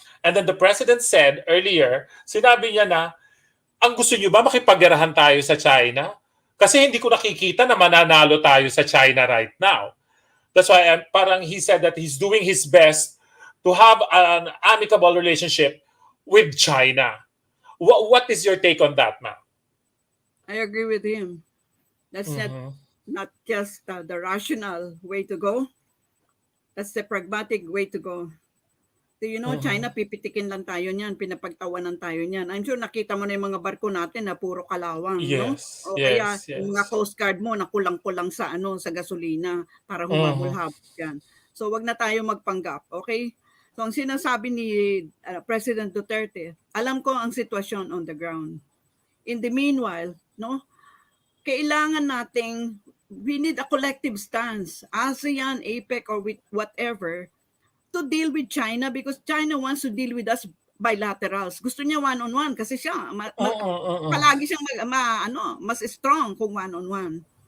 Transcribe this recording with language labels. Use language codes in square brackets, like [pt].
[en] And then the president said earlier, [tl] sinabi niya na, ang gusto niyo ba makipaggerahan tayo sa China? Kasi hindi ko nakikita na mananalo tayo sa China [en] right now. That's why parang he said that he's doing his best to have an amicable relationship with China. What is your take on that, ma'am? I agree with him. That's not just the rational way to go. That's the pragmatic way to go. Do you know, [tl] China, pipitikin lang tayo niyan, pinapagtawanan tayo niyan. [en] I'm sure [tl] nakita mo na yung mga barko natin na puro kalawang, no? [en] Yes, O yes, [tl] kaya yung mga [en] yes. [tl] Coast Guard mo na kulang-kulang sa sa gasolina para humabol-habol yan. So wag na tayo magpanggap, okay? So ang sinasabi ni President Duterte, alam ko ang sitwasyon [en] on the ground. In the meanwhile, no? [tl] Kailangan nating [en] we need a collective stance, ASEAN, APEC, or with whatever, to deal with China because China wants to deal with us bilaterals. [tl] Gusto niya one-on-one kasi siya palagi siyang mas strong kung one-on-one.